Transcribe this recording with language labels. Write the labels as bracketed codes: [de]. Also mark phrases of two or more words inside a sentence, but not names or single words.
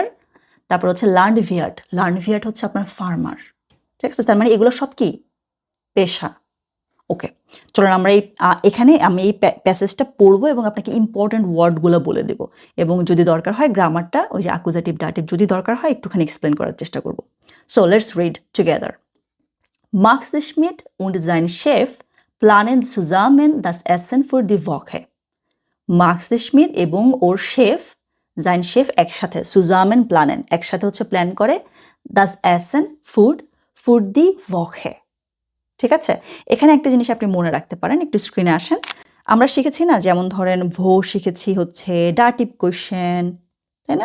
[bn] তারপর হচ্ছে লান্ডভিয়ার্ড, লান্ডভিয়ার্ড হচ্ছে আপনার ফার্মার, ঠিক আছে। তার মানে এগুলো সব কি পেশা। ওকে, চলুন আমরা এখানে আমি এই প্যাসেজটা পড়বো এবং আপনাকে ইম্পর্টেন্ট ওয়ার্ডগুলো বলে দেবো, এবং যদি দরকার হয় গ্রামারটা, ওই যে আকুজেটিভ ডাটিভ যদি দরকার হয় একটুখানি এক্সপ্লেন করার চেষ্টা করবো। [en] So let's read together. [de] Max Schmidt und sein Chef planen zusammen das Essen für die Woche. [bn] মার্কস স্মিথ এবং ওর শেফ, [de] sein Chef [bn] একসাথে, [de] zusammen planen [bn] একসাথে হচ্ছে প্ল্যান করে, [de] das Essen [bn] ফুড, ফুড [de] die Woche, [bn] ঠিক আছে। এখানে একটা জিনিস আপনি মনে রাখতে পারেন, একটু স্ক্রিনে আসেন। আমরা শিখেছি না, যেমন ধরেন ভো শিখেছি হচ্ছে ডাটিভ কোয়েশ্চেন, তাই না।